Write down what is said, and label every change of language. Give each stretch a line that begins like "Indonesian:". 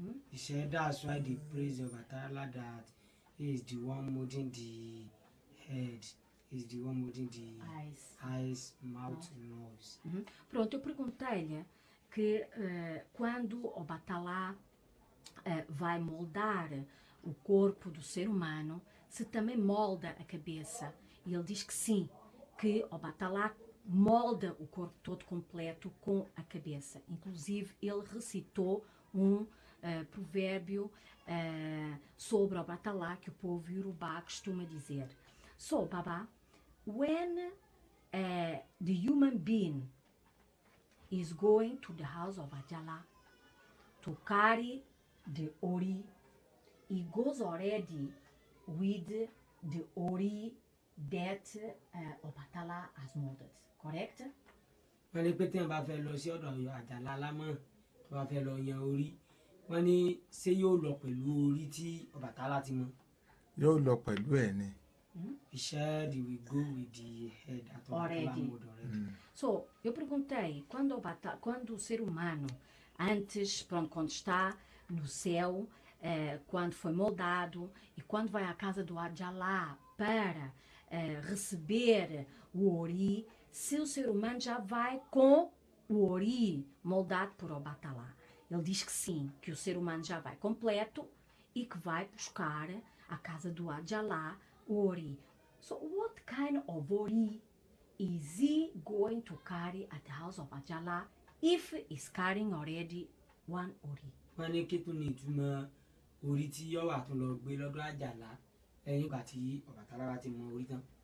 English: He said that's why they praise Ọbàtálá that he is the one molding the head, he is the one molding the eyes, mouth, nose.
Portuguese: Pronto, eu perguntei-lhe que quando Obatala vai moldar o corpo do ser humano, se também molda a cabeça. E ele diz que sim, que Obatala molda o corpo todo completo com a cabeça. Inclusive, ele recitou provérbio sobre Obatala que o povo Yorubá costuma dizer.
English: So, Baba, when the human being is going to the house of Ajala to carry the Ori, he goes already with the Ori that Obatala has molded, correct?
Yoruba: Wọ́n ní pé tí wọ́n bá fẹ́ lọ sí ọ̀dọ̀ Àjàlá Lámọ̀ tó bá fẹ́ lọ yan orí, wọ́n ní ṣé yóò lọ pẹ̀lú orí tí Ọbàtálá ti mọ̀. Yóò lọ pẹ̀lú ẹ̀ ni.
English: He said he will go with the head that Ọbàtálá mold already.
Portuguese: So, eu perguntei, quando o ser humano, antes, pronto, quando está no céu, quando foi moldado e quando vai à casa do Ajala para receber o Ori, se o ser humano já vai com o Ori moldado por Obatala. Ele diz que sim, que o ser humano já vai completo e que vai buscar à casa do Ajala o Ori.
English: So what kind of Ori is he going to carry at the house of Ajala if he's carrying already one Ori?
Yoruba: Wọ́n ní kí tún ní ìtumọ̀ orí tí yóò wà tó lọ gbé lọ́dọ̀ Àjàlá lẹ́yìn ìgbà tí Ọbàtálá bá ti mọ orí tán.